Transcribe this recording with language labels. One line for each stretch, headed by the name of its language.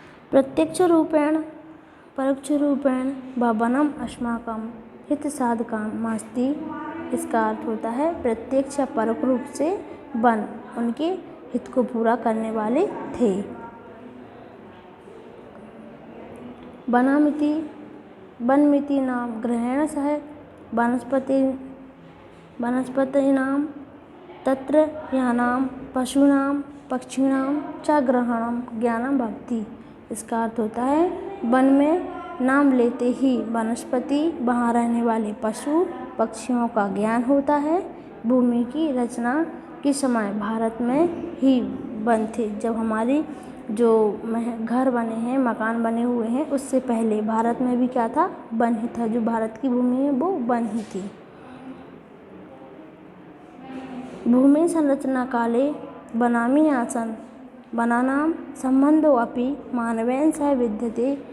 Sanskrit: प्रत्यक्ष रूपेण परोक्ष रूपेण वनम अस्माकं हितसाधकमस्ति।
Hindi: इसका अर्थ होता है प्रत्यक्ष या परोक्ष रूप से वन उनके हित को पूरा करने वाले थे।
Sanskrit: वनमिति नाम ग्रहेण सह वनस्पतीनां तत्र यानां पशूनां पक्षिणां च ग्रहणं ज्ञानं भवति।
Hindi: इसका अर्थ होता है वन में नाम लेते ही वनस्पति, वहाँ रहने वाले पशु पक्षियों का ज्ञान होता है। भूमि की रचना के समय भारत में ही वन थे। जब हमारी जो घर बने हैं, मकान बने हुए हैं, उससे पहले भारत में भी क्या था? वन ही था। जो भारत की भूमि है वो वन ही थी।
Sanskrit: भूमि संरचना काले वनानि आसन् वनानां सम्बन्धो अपि मानवेन सह विद्यते।